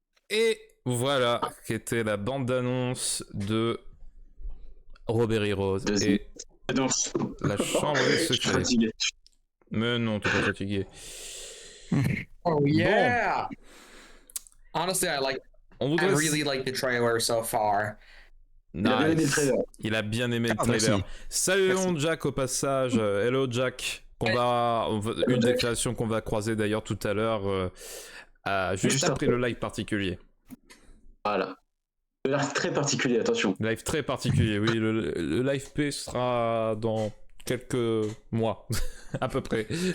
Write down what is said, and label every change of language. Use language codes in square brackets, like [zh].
[fr] Et voilà, qui était la bande-annonce de Robert Heroes et la chambre des secrets. Mais non, t'es pas fatigué. [en] Oh yeah! Honestly, I [fr] voudrait- [en] really like the trailer so far. [fr] Nice. Il a bien aimé le Ah, [en] trailer. [fr] merci. Saluons Jack au passage. [en] Hello Jack. [fr] Une des créations qu'on va croiser d'ailleurs tout à l'heure, juste après le live particulier. Voilà. Le live très particulier, attention. Live très particulier, oui. Le live P sera dans quelques mois, à peu près.